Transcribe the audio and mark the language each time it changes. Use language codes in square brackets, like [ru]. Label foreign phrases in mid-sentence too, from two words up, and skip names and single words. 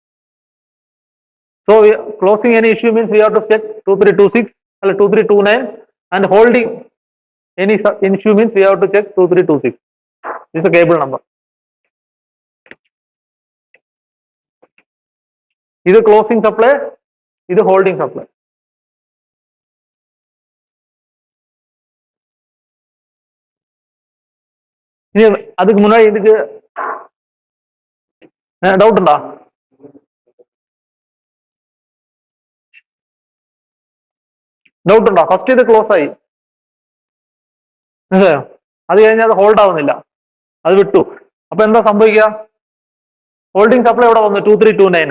[en] So closing any issue means we have to check 2326 or 2329, and holding any issue means we have to check 2326. This is a cable number. This is closing supply, this is holding supply. [ta] அதுக்கு முன்னாடி இதுக்கு டவுட் உண்டா? [ml] ഡൗട്ട് ഉണ്ടോ? ഫസ്റ്റ് ഇത് ക്ലോസ് ആയി, അത് കഴിഞ്ഞാൽ അത് ഹോൾഡ് ആവുന്നില്ല, അത് വിട്ടു. അപ്പൊ എന്താ സംഭവിക്കുക? [en] holding supply [ml] ഇവിടെ വന്നു 2329.